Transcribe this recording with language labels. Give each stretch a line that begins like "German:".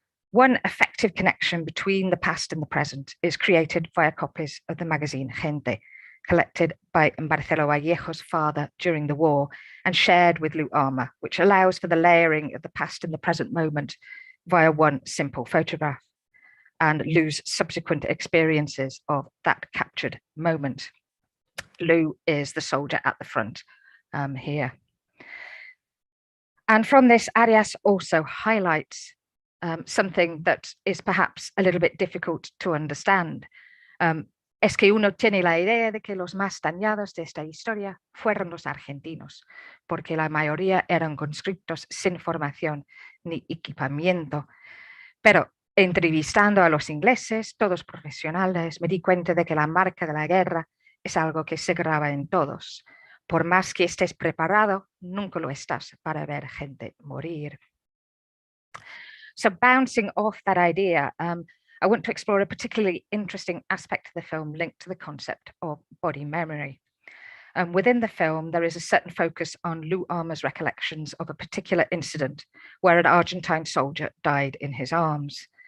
English: One effective connection between the past and the present is created via copies of the magazine Gente, collected by Marcelo Vallejo's father during the war and shared with Lou Armour, which allows for the layering of the past and the present moment via one simple photograph and Lou's subsequent experiences of that captured moment. Lou is the soldier at the front here. And from this, Arias also highlights something that is perhaps a little bit difficult to understand.
Spanish: Es que uno tiene la idea de que los más dañados de esta historia fueron los argentinos, porque la mayoría eran conscriptos sin formación ni equipamiento. Pero entrevistando a los ingleses, todos profesionales, me di cuenta de que la marca de la guerra es algo que se graba en todos. Por más que estés preparado, nunca lo estás para ver gente morir.
English: So bouncing off that idea, I want to explore a particularly interesting aspect of the film linked to the concept of body memory. And within the film, there is a certain focus on Lou Armour's recollections of a particular incident where an Argentine soldier died in his arms.